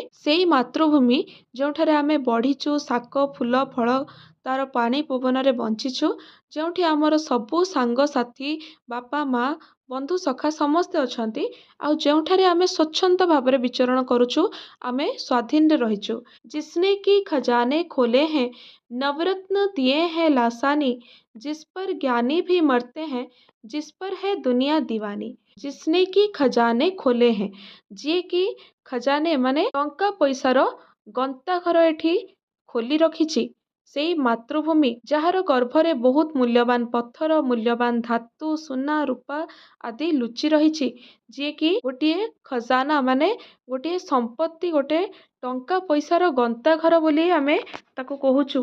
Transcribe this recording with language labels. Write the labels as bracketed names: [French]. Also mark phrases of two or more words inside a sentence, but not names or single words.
[Odia] ସେଇ ମାତୃଭୂମି ଯେଉଁଠାରେ ଆମେ ବଢ଼ିଛୁ, ଶାକ ଫୁଲ ଫଳ ତାର ପାଣି ପବନରେ ବଞ୍ଚିଛୁ, ଯେଉଁଠି ଆମର ସବୁ ସାଙ୍ଗସାଥି, ବାପା ମା, ବନ୍ଧୁ ସଖା ସମସ୍ତେ ଅଛନ୍ତି, ଆଉ ଯେଉଁଠାରେ ଆମେ ସ୍ୱଚ୍ଛନ୍ଦ ଭାବରେ ବିଚରଣ କରୁଛୁ, ଆମେ ସ୍ୱାଧୀନରେ ରହିଛୁ। [Hindi] जिसने की खजाने खोले हैं, नवरत्न दिए हैं लासानी, जिस पर ज्ञानी भी मरते हैं, जिस पर है दुनिया दीवानी। जिसने की खजाने खोले हैं, [Odia] ଯିଏକି ଖଜାନେ ମାନେ ଟଙ୍କା ପଇସାର ଗନ୍ତାଘର ଏଠି ଖୋଲି ରଖିଛି, ସେଇ ମାତୃଭୂମି ଯାହାର ଗର୍ଭରେ ବହୁତ ମୂଲ୍ୟବାନ ପଥର, ମୂଲ୍ୟବାନ ଧାତୁ, ସୁନା ରୂପା ଆଦି ଲୁଚି ରହିଛି, ଯିଏକି ଗୋଟିଏ ଖଜାନା ମାନେ ଗୋଟିଏ ସମ୍ପତ୍ତି, ଗୋଟେ ଟଙ୍କା ପଇସାର ଗନ୍ତାଘର ବୋଲି ଆମେ ତାକୁ କହୁଛୁ।